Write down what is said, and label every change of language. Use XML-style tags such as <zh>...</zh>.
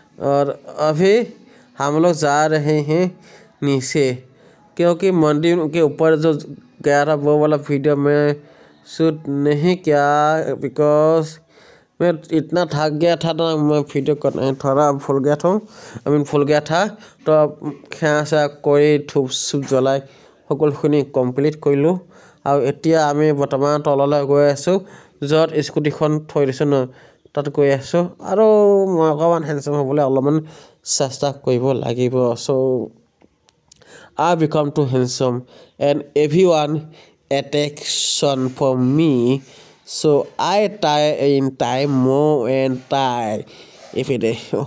<hi>और अभी हम लोग जा रहे हैं नीचे, क्योंकि मंदिर के ऊपर जो गया था वो वाला वीडियो मैं शूट नहीं किया, बिकॉज मैं इतना थक गया था ना, मैं वीडियो करना थोड़ा भूल गया था।</hi> <as>तो খেয়া চেয়া কৰি ধূপ চুপ জ্বলাই সকলোখিনি কমপ্লিট কৰিলোঁ। আৰু এতিয়া আমি বৰ্তমান তললৈ গৈ আছোঁ, য'ত স্কুটিখন থৈ দিছোঁ ন, তাত গৈ আছোঁ। আৰু মই অকণমান হেণ্ডচাম হ'বলৈ অলপমান চেষ্টা কৰিব লাগিব।</as> <en>চ' I become too handsome and everyone attention for me, so I try in time more and try every day.</en>